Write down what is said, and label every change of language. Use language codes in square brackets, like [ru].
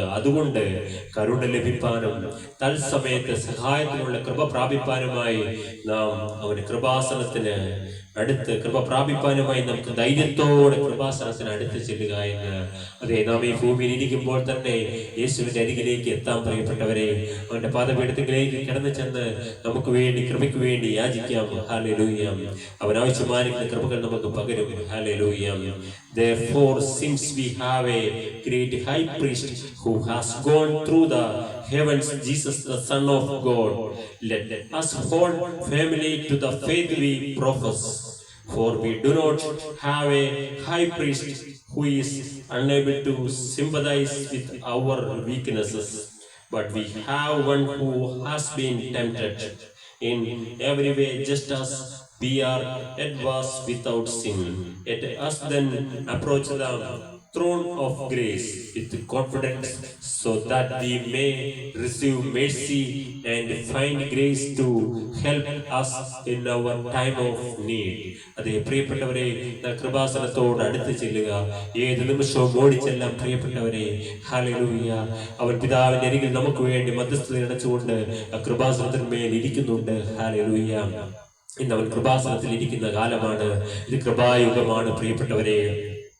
[ml] അതുകൊണ്ട് കരുണ ലഭിപ്പാനും തത്സമയത്ത് സഹായത്തിനുള്ള കൃപ പ്രാപിപ്പാനുമായി നാം അവന്റെ കൃപാസനത്തിന് അടുത്ത് കൃപ പ്രാപിപ്പാനുമായി നമുക്ക് ധൈര്യത്തോടെ കൃപാസനത്തിന് അടുത്ത് ചെല്ലുക എന്ന്. അതെ, നാം ഈ ഭൂമിയിൽ ഇരിക്കുമ്പോൾ തന്നെ യേശുവിന്റെ അരികിലേക്ക് എത്താൻ പ്രിയപ്പെട്ടവരെ. അവന്റെ പാദപീഠത്തിലേക്ക് കിടന്നു ചെന്ന് നമുക്ക് വേണ്ടി കൃപയ്ക്ക് വേണ്ടി യാചിക്കാം. ഹല്ലേലൂയ. അവൻ ആവശ്യമായിരിക്കുന്ന കൃപകൾ നമുക്ക് പകരും. Hallelujah. [en] Therefore, since we have a great high priest who has gone through the heavens, Jesus the Son of God, let us hold firmly to the faith we profess. For we do not have a high priest who is unable to sympathize with our weaknesses, but we have one who has been tempted in every way just as we are, yet was without sin. Let us then approach the throne of grace with confidence, so that we may receive mercy and find grace to help us in our time of need. [ml] അതേ പ്രിയപ്പെട്ടവരെ, കൃപാസനത്തോട് അടുത്ത് ചെല്ലുക. ഏത് നിമിഷവും ഓടിച്ചെല്ലാം പ്രിയപ്പെട്ടവരെ. Hallelujah. അവൻ പിതാവിന്റെ അരികിൽ നമുക്ക് വേണ്ടി മധ്യസ്ഥത അടച്ചുകൊണ്ട് കൃപാസനത്തിന്മേൽ ഇരിക്കുന്നുണ്ട്. ഹല്ലേലൂയ. ഇന്ന് അവൻ കൃപാസനത്തിൽ ഇരിക്കുന്ന കാലമാണ്. ഇത് കൃപായുഗമാണ് പ്രിയപ്പെട്ടവരെ.